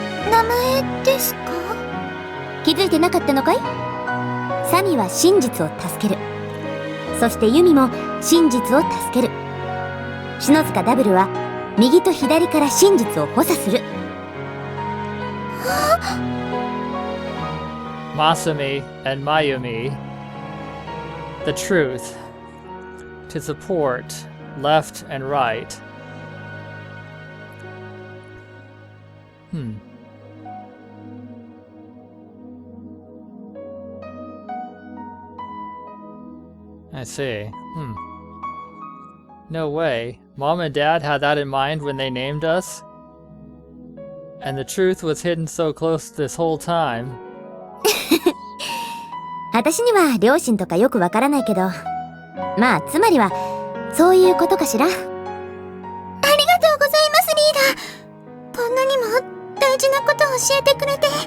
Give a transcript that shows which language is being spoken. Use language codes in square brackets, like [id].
[ja] 名前ですか？気づいてなかったのかい？サミは真実を助ける。そしてユミも真実を助ける。篠塚ダブルは右と左から真実を補佐する。 [en] Masumi and Mayumi, the truth, to support left and right. I see. No way. Mom and Dad had that in mind when they named us? And the truth was hidden so close this whole time. [ja] 私には両親とかよくわからないけど、まあつまりはそういうことかしら。ありがとうございますリーダー。こんなにも大事なことを教えてくれて。